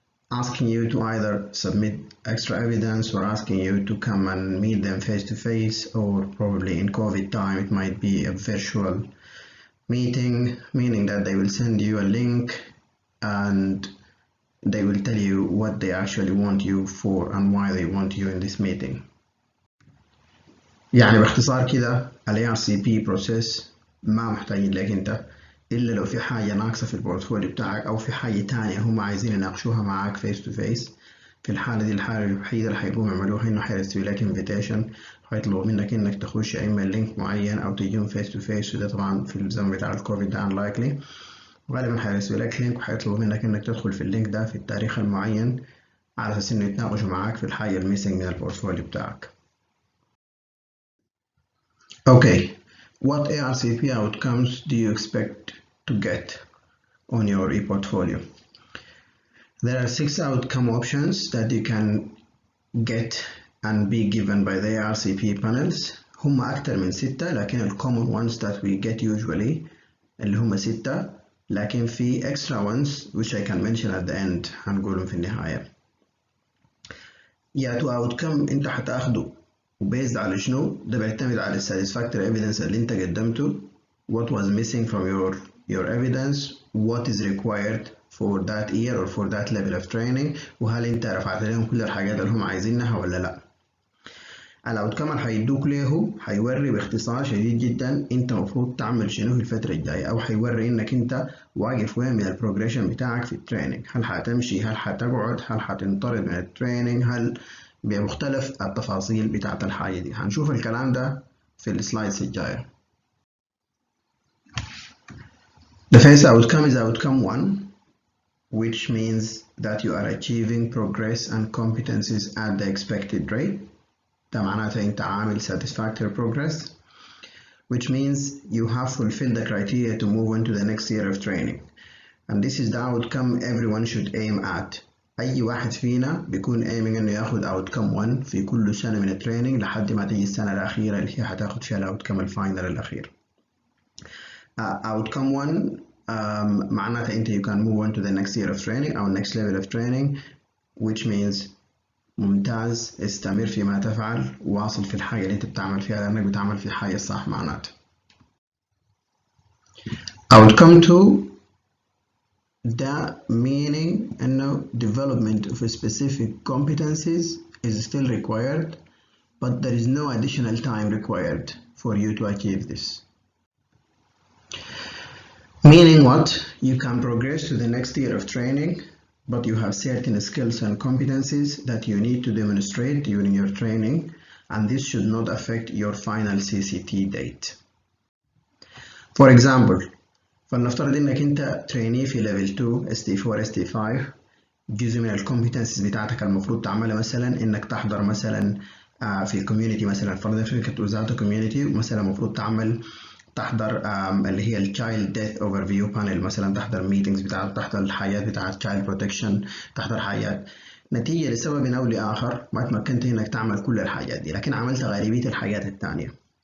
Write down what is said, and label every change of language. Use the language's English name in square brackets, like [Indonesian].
[English] asking you to either submit extra evidence or asking you to come and meet them face to face, or probably in COVID time it might be a virtual meeting, meaning that they will send you a link and they will tell you what they actually want you for and why they want you in this meeting. [Arabic] يعني باختصار كده ال ARCP process ما محتاجين لك انت إلا لو في حاجة ناقصة في البورتفوليو بتاعك أو في حاجة تانية هم عايزين يناقشوها معاك [English] face to face. [Arabic] في الحالة دي الحالة الوحيدة اللي هيقوموا يعملوها إنه هيرسلوا لك invitation، هيطلبوا منك إنك تخش إما لينك معين أو تجيهم face to face، وده طبعا في الزمن بتاع الكوفيد ده unlikely. غالبا هيرسلوا لك لينك وهيطلبوا منك إنك تدخل في اللينك ده في التاريخ المعين على أساس إنه يتناقشوا معاك في الحاجة الميسنج من البورتفوليو بتاعك. [English] Okay, what ARCP outcomes do you expect to get on your e-portfolio? There are 6 outcome options that you can get and be given by the ARCP panels. [Arabic] هم أكتر من 6، لكن ال [English] common ones that we get usually [Arabic] اللي هم 6، لكن في [English] extra ones which I can mention at the end [Arabic] هنقولهم في النهاية. يا تو outcome انت هتاخده وبيزد على شنو؟ ده بيعتمد على satisfactory evidence اللي انت قدمته، [English] what was missing from your evidence, what is required for that year or for that level of training، [Arabic] وهل انت رفعت لهم كل الحاجات اللي هم عايزينها ولا لا. الاوتكم اللي هيدوك له هيوري باختصار شديد جدا انت المفروض تعمل شنو في الفتره الجايه، او هيوري انك انت واقف وين من البروجريشن بتاعك في التريننج. هل هتمشي، هل هتقعد، هل هتنطرد من التريننج، هل بمختلف التفاصيل بتاعت الحاجه دي. هنشوف الكلام ده في السلايدز الجايه. [English] The first outcome is outcome 1, which means that you are achieving progress and competencies at the expected rate. [Arabic] ده معناته انت عامل [English] satisfactory progress, which means you have fulfilled the criteria to move on to the next year of training. And this is the outcome everyone should aim at. [Arabic] أي واحد فينا بيكون aiming إنه ياخد outcome 1 في كل سنة من التريننج لحد ما تيجي السنة الأخيرة اللي هي هتاخد فيها الأوتكم الفاينل الأخير. Outcome 1 معناته أنت [English] you can move on to the next year of training [Arabic] أو [English] next level of training, which means [Arabic] ممتاز، استمر فيما تفعل، واصل في الحاجة اللي أنت بتعمل فيها لأنك بتعمل في حاجة صح معناته. [English] Outcome 2 ده meaning إنه development of specific competencies is still required, but there is no additional time required for you to achieve this. Meaning what? You can progress to the next year of training, but you have certain skills and competencies that you need to demonstrate during your training, and this should not affect your final CCT date. [Arabic] For example, فلنفترض انك انت trainee في level 2 ST4 ST5. جزء من الكومبتنسز بتاعتك المفروض تعملها مثلا انك تحضر مثلا في الكوميونتي، مثلا فرضا شركة وزارة الكوميونتي مثلا المفروض تحضر اللي هي التشايلد ديث اوفر فيو بانل، مثلا تحضر ميتنجز بتاعت، تحضر الحاجات بتاعت تشايلد بروتكشن، تحضر حاجات نتيجة لسبب او لاخر ما تمكنت انك تعمل كل الحاجات دي، لكن عملت غالبية الحاجات التانية.